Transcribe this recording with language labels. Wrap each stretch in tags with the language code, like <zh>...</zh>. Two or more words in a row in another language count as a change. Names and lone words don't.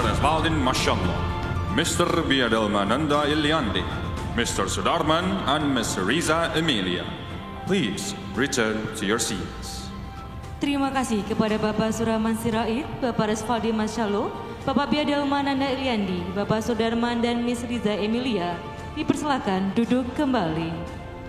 <en>Asfaldin Mashallah, Mr. Biadalmananda Ilyandi, Mr. Sudarman, and Ms. Riza Emilia. Please return to your seats.</en> <id>Terima kasih kepada Bapak Surahman Sirait, Bapak Resvaldi Masyalo, Bapak Biadalmananda Ilyandi, Bapak Sudarman dan Ms. Riza Emilia. Dipersilakan duduk kembali.</id>